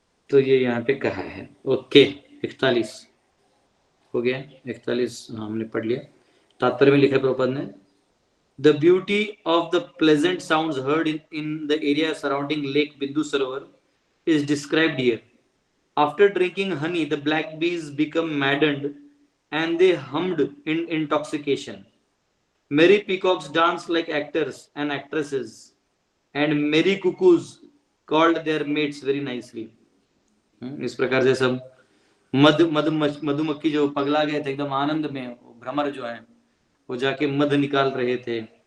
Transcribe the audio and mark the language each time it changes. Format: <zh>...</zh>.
<hi>तो ये यहाँ पे कहा है। ओके, 41 हो गया। 41 हमने पढ़ लिया। तात्पर्य में लिखा है प्रभुपाद ने,</hi> <en>The beauty of the pleasant sounds heard in the area surrounding lake Bindu Sarovar is described here. After drinking honey, the black bees become maddened and they hummed in intoxication. Merry peacocks danced like actors and actresses, and merry cuckoos called their mates very nicely.</en> <hi>इस प्रकार से सब मधुमक्खी जो पगला गए थे एकदम आनंद में, भ्रमर जो है वो जाके मध निकाल रहे थे।</hi>